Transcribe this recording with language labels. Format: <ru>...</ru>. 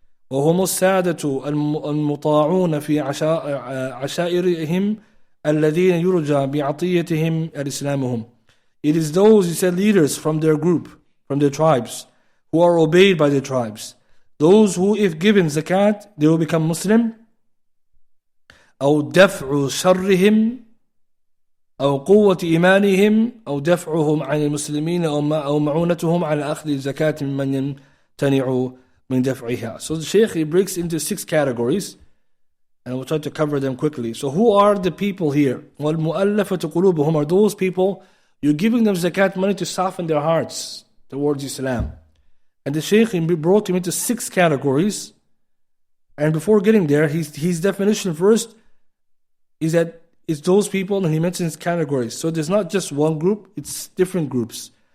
<ar>وَهُمُ السَّادَةُ الْمُطَاعُونَ فِي عَشَائِرِهِمْ الَّذِينَ يُرْجَى بِعَطِيَّتِهِمْ الْإِسْلَامُهُم.</ar> <en>It is those, he said, leaders from their group, from their tribes, who are obeyed by their tribes. Those who, if given zakat, they will become Muslim.</en> <ar>أو دفع شرهم أو قوة إيمانهم أو دفعهم عن المسلمين أو معونتهم على أخذ الزكاة ممن يمتنع من دفعها.</ar> <en>So the Shaykh, he breaks into 6 categories, and we'll try to cover them quickly. So who are the people here?</en> <ar>وَالْمُؤَلَّفَةُ قُلُوبُهُم</ar> <en>are those people, you're giving them zakat money to soften their hearts towards Islam. And the Shaykh broke him into 6 categories. And before getting there, his definition first is that it's those people, and he mentions categories. So there's not just one group, it's different groups.</en>